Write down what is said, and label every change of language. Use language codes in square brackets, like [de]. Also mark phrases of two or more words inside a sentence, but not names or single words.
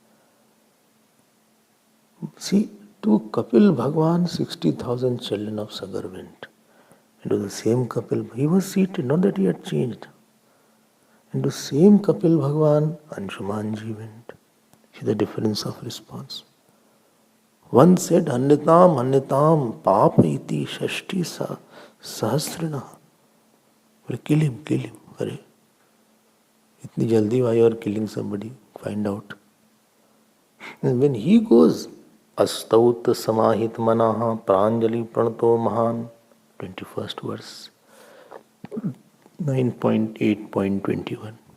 [en] See, to Kapil Bhagwan, 60,000 children of Sagar went. Into the same Kapil, he was seated, not that he had changed. Into the same Kapil Bhagwan, Anshumanji went. See the difference of response. One said, [sa] अन्यतम पाप इति षष्टि सहस्रिण. [en] Kill him. Hare. [hi] इतनी जल्दी [en] why you are killing somebody? Find out. And when he goes, [sa] अस्तौत् समाहितमनाः प्राञ्जलिः प्रणतो महान्, [en] 21st verse, 9.8.21.